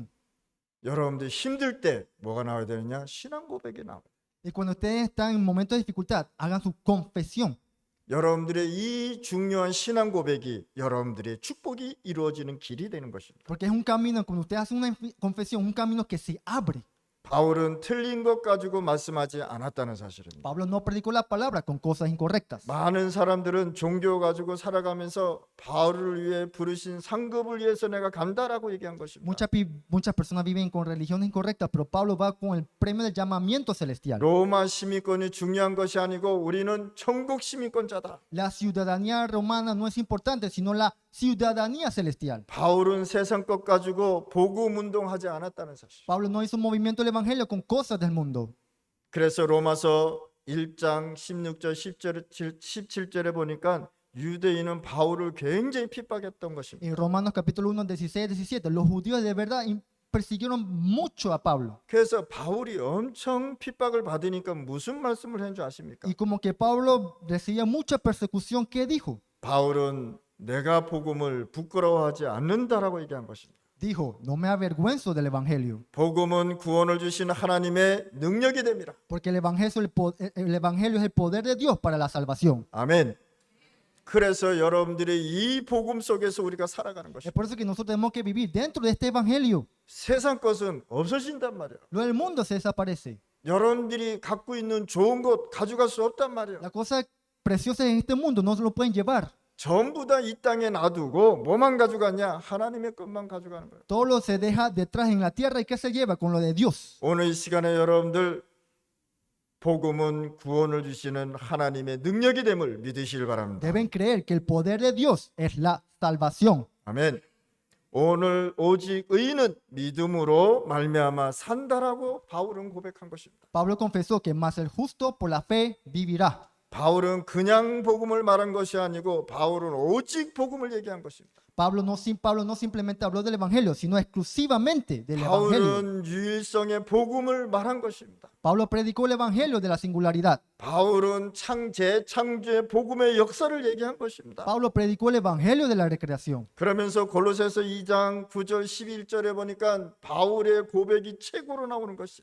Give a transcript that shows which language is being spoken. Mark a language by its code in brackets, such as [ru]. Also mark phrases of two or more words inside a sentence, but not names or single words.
[ko] 여러분들 힘들 때 뭐가 나와야 되느냐? 신앙 고백이 나와요. [es] Y cuando ustedes están en momentos de dificultad, hagan su confesión. [ko] 여러분들의 이 중요한 신앙 고백이 여러분들의 축복이 이루어지는 길이 되는 것입니다. [es] Porque es un camino, cuando ustedes hacen una confesión, un camino que se abre. [ko] 바울은 틀린 것 가지고 말씀하지 않았다는 사실입니다. [es] Pablo no predicó la palabra con cosas incorrectas. [ko] 많은 사람들은 종교 가지고 살아가면서 바울을 위해 부르신 상급을 위해서 내가 간다라고 얘기한 것입니다. [es] Muchas personas viven con religiones incorrectas, pero Pablo va con el premio del llamamiento celestial. [ko] 로마 시민권이 중요한 것이 아니고 우리는 천국 시민권자다. [es] La ciudadanía romana no es importante, sino la ciudadanía celestial. [ko] 바울은 세상 것 가지고 복음 운동하지 않았다는 사실. [es] Pablo no hizo movimiento del evangelio con cosas del mundo. [ko] 그래서 로마서 1장 16절 17절에 보니까 유대인은 바울을 굉장히 핍박했던 것입니다. [es] En Romanos capítulo 1, 16, 17, los judíos de verdad persiguieron mucho a Pablo. [ko] 그래서 바울이 엄청 핍박을 받으니까 무슨 말씀을 한 줄 아십니까? [es] Y como que Pablo recibía mucha persecución, ¿qué dijo? [ko] 바울은 내가 복음을 부끄러워하지 않는다라고 얘기한 것입니다. [es] Dijo, no me avergüenzo del evangelio, [ko] 복음은 구원을 주시는 하나님의 능력이 됩니다. [es] porque el evangelio es el poder de Dios para la salvación. [ko] 아멘. 그래서 여러분들의 이 복음 속에서 우리가 살아가는 [es] Es [ko] 것입니다. [es] por eso que nosotros tenemos que vivir dentro de este evangelio. [ko] 세상 것은 없어진단 말이에요. [es] Lo del mundo se desaparece. [ko] 여러분들이 갖고 있는 좋은 것 가져갈 수 없단 말이에요. [es] Las cosas preciosas en este mundo no se lo pueden llevar. [ko] 전부 다 이 땅에 놔두고 뭐만 가져가냐? 하나님의 것만 가져가는 거예요. [es] Todo lo se deja detrás en la tierra y ¿qué se lleva? Con lo de Dios. [ko] 오늘 이 시간에 여러분들 복음은 구원을 주시는 하나님의 능력이 됨을 믿으시길 바랍니다. [es] Deben creer que el poder de Dios es la salvación. [ko] 아멘. 오늘 오직 의인은 믿음으로 말미암아 산다라고 바울은 고백한 것입니다. [es] Pablo confesó que más el justo por la fe vivirá. [ko] 바울은 그냥 복음을 말한 것이 아니고 바울은 오직 복음을 얘기한 것입니다. [es] Pablo no simplemente habló del evangelio, sino exclusivamente del evangelio. [ko] 바울은 유일성의 복음을 말한 것입니다. [es] Pablo predicó el evangelio de la singularidad. [ko] 바울은 재창조의 복음의 역사를 얘기한 것입니다. [es] Pablo predicó el evangelio de la recreación. [ko] 그러면서 골로새서 2장 9절 11절에 보니까 바울의 고백이 최고로 나오는 것이